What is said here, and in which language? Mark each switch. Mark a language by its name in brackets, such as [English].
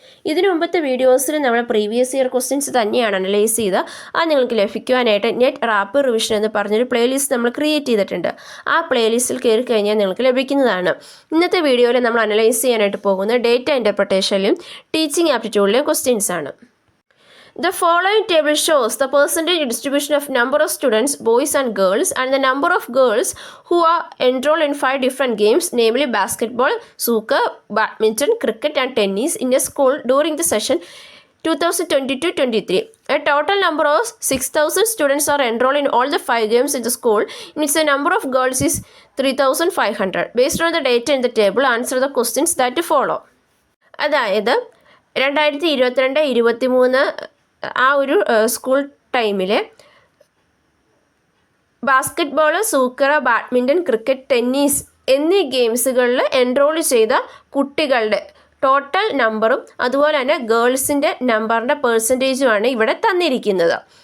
[Malayalam] ഇതിനു മുമ്പത്തെ വീഡിയോസിൽ നമ്മൾ പ്രീവിയസ് ഇയർ ക്വസ്റ്റ്യൻസ് തന്നെയാണ് അനലൈസ് ചെയ്ത് അത് നിങ്ങൾക്ക് ലഭിക്കുവാനായിട്ട് നെറ്റ് റാപ്പിഡ് റിവിഷൻ എന്ന് പറഞ്ഞൊരു പ്ലേലിസ്റ്റ് നമ്മൾ ക്രിയേറ്റ് ചെയ്തിട്ടുണ്ട്. ആ പ്ലേലിസ്റ്റിൽ കയറി കഴിഞ്ഞാൽ നിങ്ങൾക്ക് ലഭിക്കുന്നതാണ്. ഇന്നത്തെ വീഡിയോയിൽ നമ്മൾ അനലൈസ് ചെയ്യാനായിട്ട് പോകുന്നത് ഡേറ്റ ഇൻ്റർപ്രിട്ടേഷനിലും ടീച്ചിങ് ആപ്റ്റിറ്റ്യൂഡിലെയും ക്വസ്റ്റ്യൻസ് ആണ്. [English] The following table shows the percentage distribution of number of students, boys and girls, and the number of girls who are enrolled in 5 different games, namely basketball, soccer, badminton, cricket, and tennis in a school during the session 2022-23. A total number of 6,000 students are enrolled in all the 5 games in the school, in which the number of girls is 3,500. Based on the data in the table, answer the questions that follow. [Malayalam] അതായത് 2022-23 ആ ഒരു school ടൈമിൽ basketball, സൂക്കർ, badminton, cricket, tennis എന്നീ ഗെയിംസുകളിൽ enrol ചെയ്ത കുട്ടികളുടെ total നമ്പറും അതുപോലെ തന്നെ ഗേൾസിൻ്റെ നമ്പറിൻ്റെ പെർസെൻറ്റേജുമാണ് ഇവിടെ തന്നിരിക്കുന്നത്.